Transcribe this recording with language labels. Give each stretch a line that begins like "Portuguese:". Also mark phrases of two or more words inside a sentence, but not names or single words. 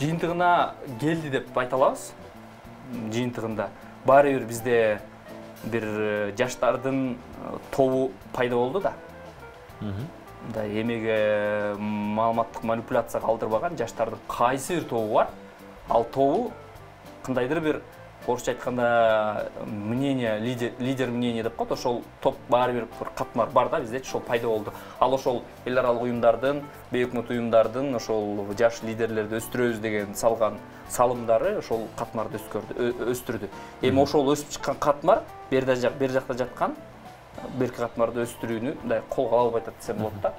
Kyrgyz: Жыйынтыгына келди деп айта алабыз. Жыйынтыгында баары бир бизде бир жаштардын тобу пайда болду да. Мындай эмеге маалыматтык манипуляцияга алдырбаган жаштардын кайсы бир тобу бар. Ал тобу кандайдыр бир орысша айтканда
Russian: мнение, лидер мнение
Kyrgyz: деп коет, ошол топ баары бир катмар бар да бизде, ошол пайда болду. Ал ошол эл аралык уюмдардын, бейөкмөт уюмдардын ошол жаш лидерлерди өстүрөбүз деген салган салымдары ошол катмарды өстүрдү. Эми ошол өсүп чыккан катмар бер жакта жаткан берки катмарды өстүрүүнү мындай колго алып атат десем болот да.